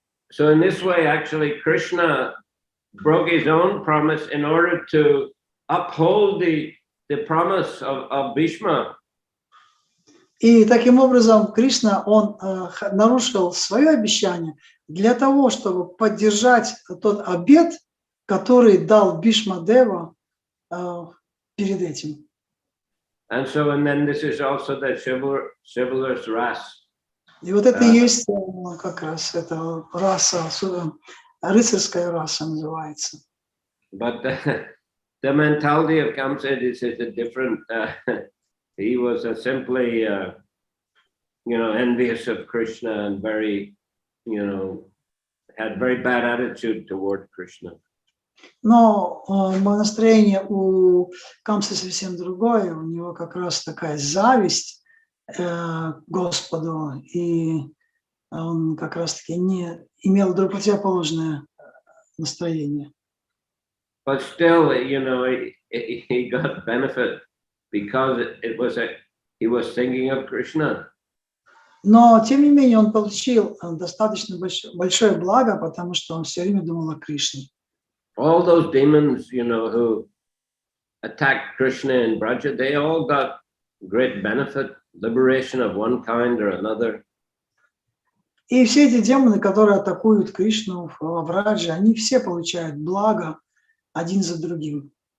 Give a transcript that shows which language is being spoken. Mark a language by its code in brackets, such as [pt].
[en] So in this way, actually, Krishna broke his own promise in order to uphold the promise of Bhishma. [ru] И таким образом Кришна, он нарушил свое обещание для того, чтобы поддержать тот обет, который дал Бхишмадева перед этим. [en] And then this is also the chivalrous ras. [ru] И вот это и есть как раз эта раса, рыцарская раса называется. [en] But the mentality of Kamsa is a different. He was simply, envious of Krishna and very, had very bad attitude toward Krishna. [ru] Но настроение у Камсы совсем другое. У него как раз такая зависть к Господу, и он как раз-таки не имел противоположное настроение. [en] But still, he got benefit because he was thinking of Krishna. [ru] Но, тем не менее, он получил достаточно большое благо, потому что он все время думал о Кришне. [en] All those demons, who attacked Krishna in Braja, they all got great benefit, liberation of one kind or another. [ru] И все эти демоны, которые атакуют Кришну в Брадже, они все получают благо один за другим.